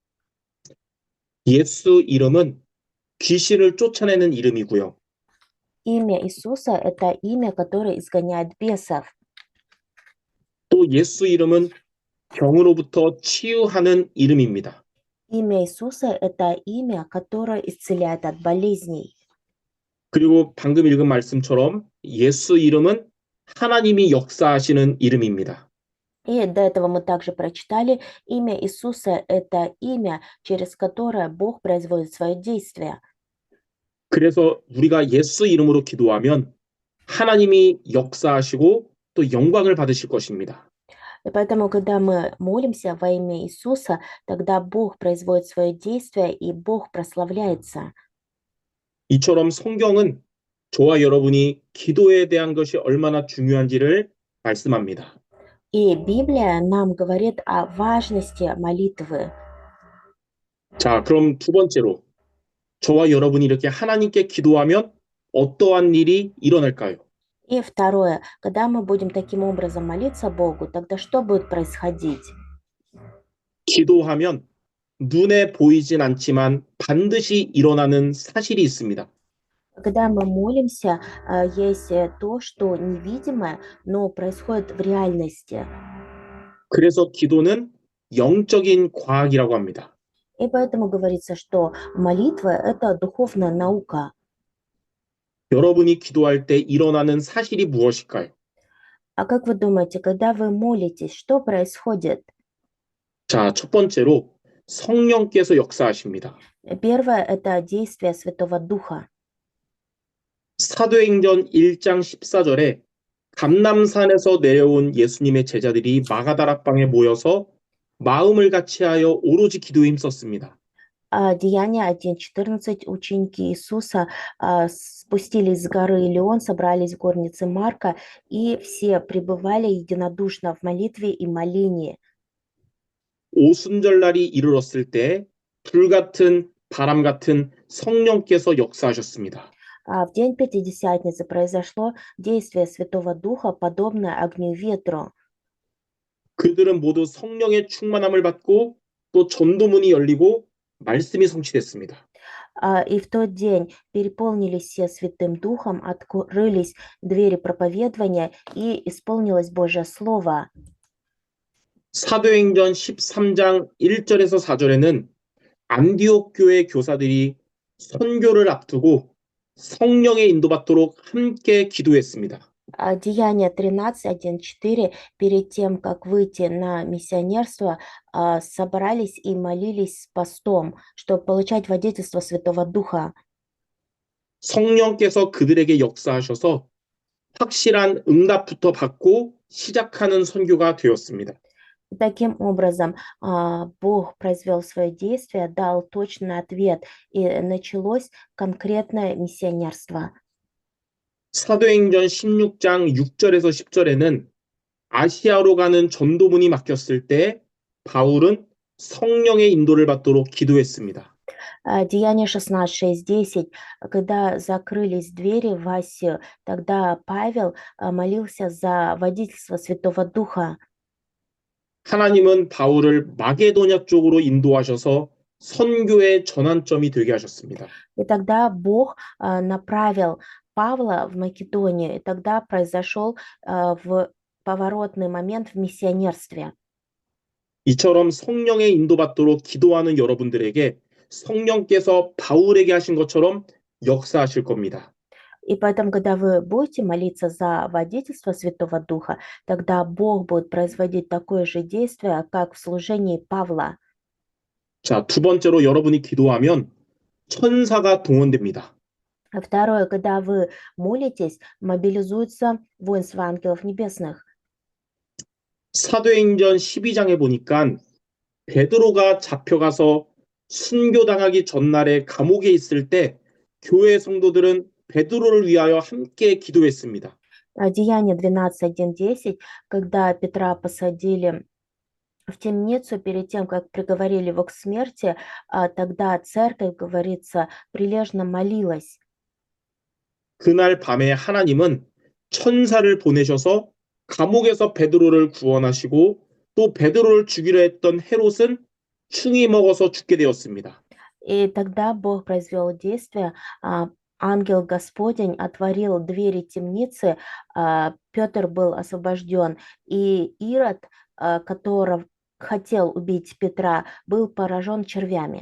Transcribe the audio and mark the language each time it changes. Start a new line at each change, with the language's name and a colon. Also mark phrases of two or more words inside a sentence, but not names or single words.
Korean: 예수 이름은 귀신을 쫓아내는 и름이고요.
Russian: Имя Иисуса– это имя, которое изгоняет бесов.
Korean: 또 예수 이름은 병으로부터 치유하는 이름입니다.
Russian: Имя Иисуса– это имя, которое исцеляет от болезней.
Korean: 그리고 방금 읽은 말씀처럼 예수 이름은 하나님이 역사하시는 이름입니다.
Russian: И до этого мы также прочитали, имя Иисуса– это имя, через которое Бог производит свое действие.
Korean: 그래서 우리가 예수 이름으로 기도하면 하나님이 역사하시고 또 영광을 받으실 것입니다.
Russian: И поэтому, когда мы молимся во имя Иисуса, тогда Бог производит свое действие, и Бог прославляется.
Korean: 이처럼 성경은 저와 여러분이 기도에 대한 것이 얼마나 중요한지를 말씀합니다.
Russian: И Библия нам говорит о важности молитвы.
Korean: 자, 그럼 두 번째로 저와 여러분이 이렇게 하나님께 기도하면 어떠한 일이 일어날까요?
Russian: И второе, когда мы будем таким образом молиться Богу, тогда что будет происходить?
Korean: 기도하면 눈에 보이진 않지만 반드시 일어나는 사실이 있습니다.
Russian: Когда мы молимся, есть то, что невидимое, но происходит в реальности.
Korean: 그래서 기도는 영적인 과학이라고 합니다.
Russian: И поэтому говорится, что молитва– это духовная наука.
Korean: 여러분이 기도할 때 일어나는 사실이 무엇일까요?
Russian: А как вы думаете, когда вы молитесь, что происходит?
Korean: 자, 첫 번째로 성령께서 역사하십니다.
Russian: Первое– это действие Святого Духа.
Korean: 사도행전 1장 14절에 감람산에서 내려온 예수님의 제자들이 마가다락방에 모여서 마음을 같이하여 오로지 기도에 힘썼습니다.
Russian: Деяния 1:14 ученики Иисуса спустились с горы Илион, собрались в горнице Марка, и все пребывали единодушно в молитве и молении.
Korean: 오순절날이 이르렀을 때 불같은 바람 같은 성령께서 역사하셨습니다.
Russian: В день Пятидесятницы произошло действие Святого Духа, подобное огню и ветру.
Korean: 그들은 모두 성령의 충만함을 받고 또 전도문이 열리고 말씀이 성취됐습니다.
Russian: И в тот день переполнились все Святым Духом, открылись двери проповедования, и исполнилось Божье Слово.
Korean: 사도행전 13장 1절에서 4절에는 안디옥 교회 교사들이 선교를 앞두고 성령의 인도받도록 함께 기도했습니다.
Russian: Деяния 13:1-4, перед тем, как выйти на миссионерство, собрались и молились с постом, чтобы получать водительство Святого Духа.
Korean: 성령께서 그들에게 역사하셔서 확실한 응답부터 받고 시작하는 선교가 되었습니다.
Russian: Таким образом, Бог произвел свое действие, дал точный ответ, и началось конкретное миссионерство.
Korean: 사도행전 16장 6절에서 10절에는 아시아로 가는 전도문이 막혔을 때 바울은 성령의 인도를 받도록 기도했습니다.
Russian: Деяние 16:6-10, когда закрылись двери в Асию, тогда Павел молился за водительство Святого Духа.
Korean: 하나님은 바울을 마게도냐 쪽으로 인도하셔서 선교의 전환점이 되게 하셨습니다.
Russian: И тогда Бог направил Павла в Македонию, и тогда произошел в поворотный момент в миссионерстве.
Korean: 이처럼 성령의 인도받도록 기도하는 여러분들에게 성령께서 바울에게 하신 것처럼 역사하실 겁니다.
Russian: И поэтому, когда вы будете молиться за водительство Святого Духа, тогда Бог будет производить такое же действие, как в служении Павла.
Korean: 자, 두 번째로 여러분이 기도하면 천사가 동원됩니다.
Russian: Второе, когда вы молитесь, мобилизуется воинство ангелов небесных.
Korean: 사도행전 12장에 보니까 베드로가 잡혀가서 순교당하기 전날에 감옥에 있을 때 교회 성도들은 베드로를 위하여 함께 기도했습니다.
Russian: Деяние 12:1-10, когда Петра посадили в темницу перед тем, как приговорили его к смерти, тогда церковь, говорится, прилежно молилась.
Korean: 그날 밤에 하나님은 천사를 보내셔서 감옥에서 베드로를 구원하시고 또 베드로를 죽이려 했던 헤롯은 충이 먹어서 죽게 되었습니다.
Russian: И тогда Бог произвел действие, ангел Господень отворил двери темницы, Петр был освобожден, и Ирод, который хотел убить Петра, был поражен червями.